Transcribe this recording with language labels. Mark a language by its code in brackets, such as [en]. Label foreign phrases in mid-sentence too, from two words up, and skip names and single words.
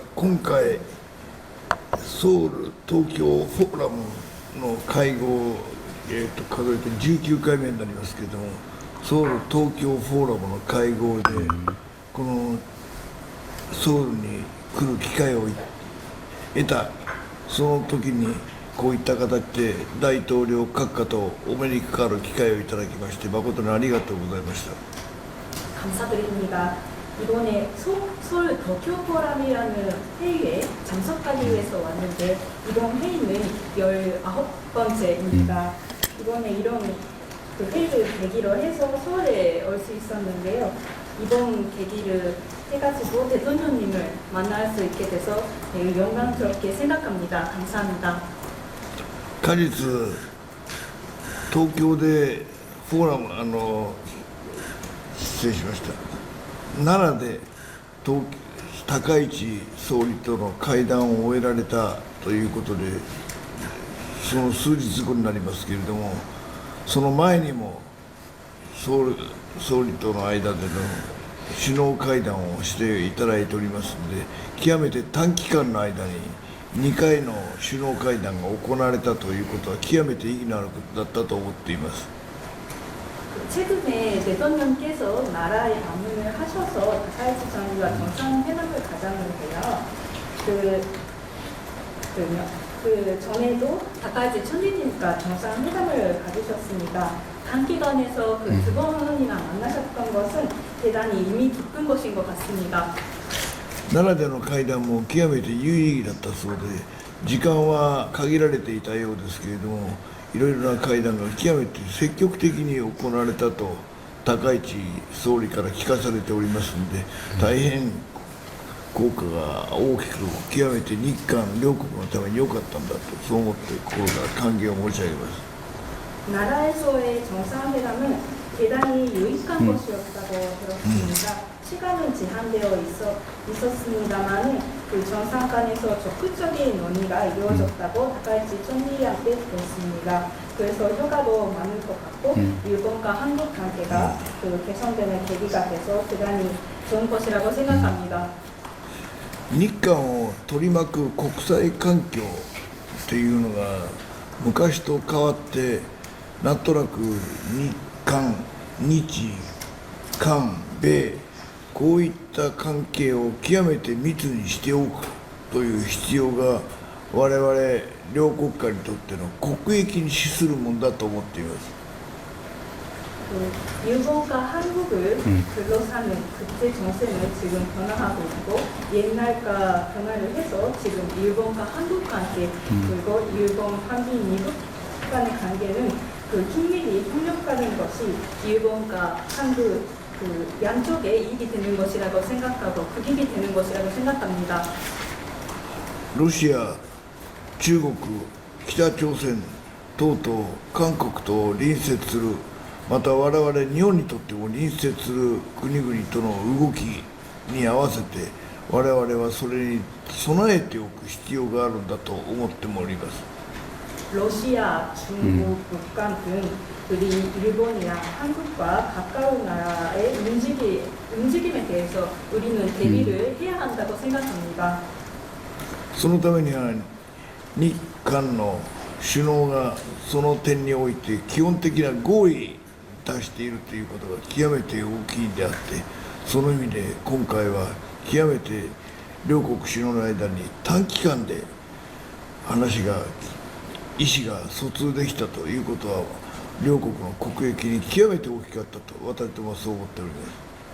[ja] 今回ソウル東京フォーラムの会合、数えて19回目になりますけれども、ソウル東京フォーラムの会合でこのソウルに来る機会を得た、その時にこういった形で大統領閣下とお目にかかる機会をいただきまして誠にありがとうございました。 [ko] 감사드립니다. 이번에 서울 도쿄 포럼이라는 회의에 참석하기 위해서 왔는데 이번 회의는 19번째입니다. 이번에 이런 회의를 계기로 해서 서울에 올 수 있었는데요. 이번 계기를 해가지고 대통령님을 만날 수 있게 돼서 매우 영광스럽게 생각합니다. 감사합니다. [ja] 果実東京でフォーラム失礼しました。奈良で高市総理との会談を終えられたということで、その数日後になりますけれども、その前にも総理との間での首脳会談をしていただいておりますので、極めて短期間の間に 2回の首脳会談が行われたということは極めて意義のあることだったと思っています。 [ko] 최근에 대통령께서 나라에 방문을 하셔서 다카이치 총리와 정상회담을 가졌는데요. 그 전에도 다카이치 총리님과 정상회담을 가지셨습니다. 단기간에서 그 두 번이나 만나셨던 것은 대단히 의미 깊은 것인 것 같습니다. [ja] 奈良での会談も極めて有意義だったそうで、時間は限られていたようですけれども、いろいろな会談が極めて積極的に行われたと高市総理から聞かされておりますので、大変効果が大きく、極めて日韓両国のために良かったんだと、そう思って心から歓迎を申し上げます。 [ko] 나라에서의 정상회담은 대단히 유익한 것이었다고 들었습니다. 시간은 제한되어 있었습니다만 그 정상 간에서 적극적인 논의가 이루어졌다고 다카이치 총리한테 들었습니다. 그래서 효과도 많을 것 같고 일본과 한국 관계가 그 개선되는 계기가 돼서 대단히 좋은 것이라고 생각합니다. [ja] 日韓を取り巻く国際環境というのが昔と変わって、なんとなく日韓、日韓、米、こういった関係を極めて密にしておくという必要が我々両国家にとっての国益に資するものだと思っています。 [ko] 일본과 한국을 둘러싸는 국제 정세는 지금 변화하고 있고 옛날과 변화를 해서 지금 일본과 한국 관계 그리고 일본, 한미, 미국 간의 관계는 그 긴밀히 협력하는 것이 일본과 한국 그 양쪽에 이익이 되는 것이라고 생각하고 극익이 되는 것이라고 생각합니다. [ja] ロシア、中国、北朝鮮等々韓国と隣接する、また我々日本にとっても隣接する国々との動きに合わせて我々はそれに備えておく必要があるんだと思っております。 [ko] 러시아, 중국, 북한 등 우리 일본이나 한국과 가까운 나라의 움직임에 대해서 우리는 대비를 해야 한다고 생각합니다. [ja] そのためには日韓の首脳がその点において基本的な合意に達しているということが極めて大きいんであって、その意味で今回は極めて両国首脳の間に短期間で意思が疎通できたということは両国の国益に極めて大きかったと私どもはそう思っております。